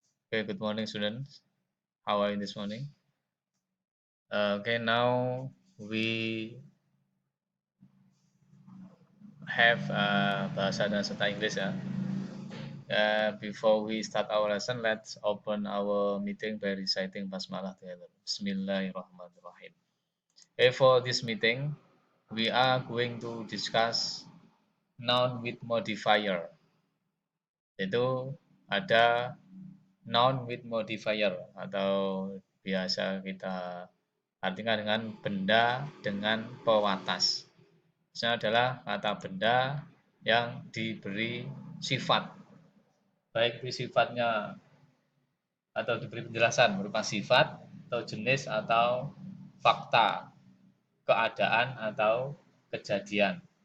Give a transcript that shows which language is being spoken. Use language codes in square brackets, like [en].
[en] Okay, good morning, students. How are you this morning? Okay, now we have [id] bahasa dan serta Inggris ya. [en] Before we start our lesson, let's open our meeting by reciting basmalah together. Bismillahirrahmanirrahim. Okay, for this meeting, we are going to discuss noun with modifier. [id] Itu ada [en] noun with modifier [id] atau biasa kita artikan dengan benda dengan pewatas. Misalnya adalah kata benda yang diberi sifat, baik itu sifatnya atau diberi penjelasan berupa sifat atau jenis atau fakta, keadaan atau kejadian.